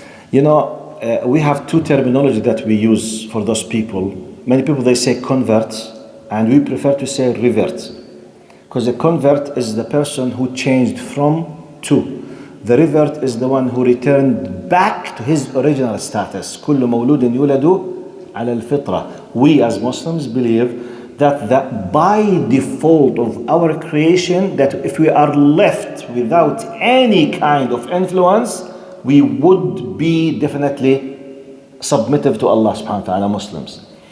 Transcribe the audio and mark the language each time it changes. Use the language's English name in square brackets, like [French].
[English] You know, we have two terminology that we use for those people. Many people, they say convert, and we prefer to say revert. Because the convert is the person who changed from to. The revert is the one who returned back to his original status. [Arabic] كل مولود يولد على الفطرة. [English] We as Muslims believe that by default of our creation, that if we are left without any kind of influence, we would be definitely submissive to Allah subhanahu wa ta'ala, Muslims.